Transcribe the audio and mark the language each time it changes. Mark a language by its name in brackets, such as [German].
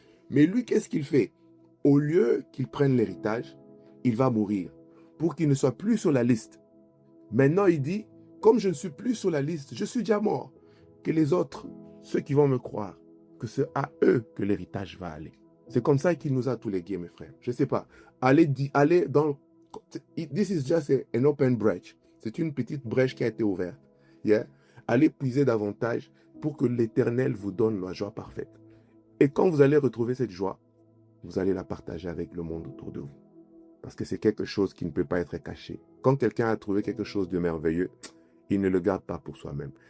[French] Mais lui, qu'est-ce qu'il fait? Au lieu qu'il prenne l'héritage, il va mourir pour qu'il ne soit plus sur la liste. Maintenant, il dit, comme je ne suis plus sur la liste, je suis déjà mort. Que les autres, ceux qui vont me croire, que c'est à eux que l'héritage va aller. C'est comme ça qu'il nous a tous légués, mes frères. Je ne sais pas. Allez dans... [English] This is just an open breach. [French] C'est une petite brèche qui a été ouverte. Yeah? Allez puiser davantage pour que l'Éternel vous donne la joie parfaite. Et quand vous allez retrouver cette joie, vous allez la partager avec le monde autour de vous. Parce que c'est quelque chose qui ne peut pas être caché. Quand quelqu'un a trouvé quelque chose de merveilleux, il ne le garde pas pour soi-même.